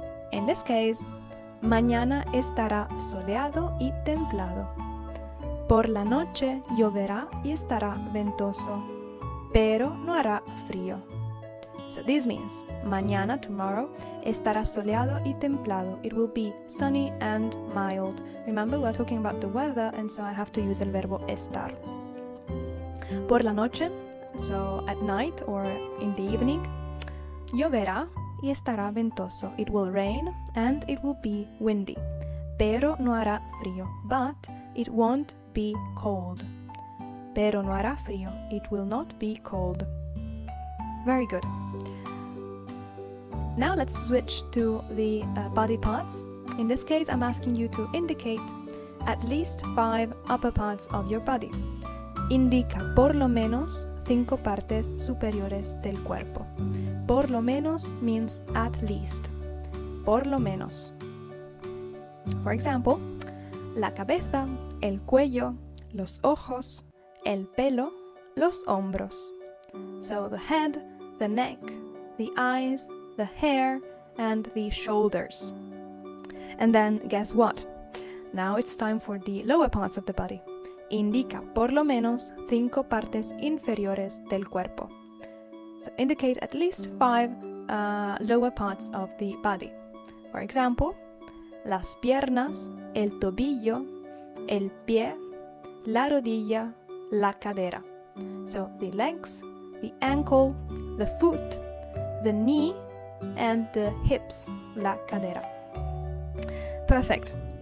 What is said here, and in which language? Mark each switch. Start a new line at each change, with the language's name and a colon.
English: In this case,
Spanish: mañana estará soleado y templado. Por la noche lloverá y estará ventoso. Pero no hará frío.
English: So this means,
Spanish: mañana, tomorrow, estará soleado y templado.
English: It will be sunny and mild. Remember, we're talking about the weather, and so I have to use el verbo estar.
Spanish: Por la noche,
English: so at night or in the evening,
Spanish: lloverá y estará ventoso.
English: It will rain and it will be windy.
Spanish: Pero no hará frío.
English: But it won't be cold.
Spanish: Pero no hará frío.
English: It will not be cold. Very good. Now let's switch to the body parts. In this case, I'm asking you to indicate at least 5 upper parts of your body.
Spanish: Indica por lo menos 5 partes superiores del cuerpo. Por lo menos
English: means at least.
Spanish: Por lo menos.
English: For example,
Spanish: la cabeza, el cuello, los ojos, el pelo, los hombros.
English: So the head, the neck, the eyes, the hair, and the shoulders. And then guess what? Now it's time for the lower parts of the body.
Spanish: Indica por lo menos 5 partes inferiores del cuerpo.
English: So indicate at least 5 lower parts of the body. For example,
Spanish: las piernas, el tobillo, el pie, la rodilla, la cadera.
English: So the legs, the ankle, the foot, the knee, and the hips, la cadera. Perfect.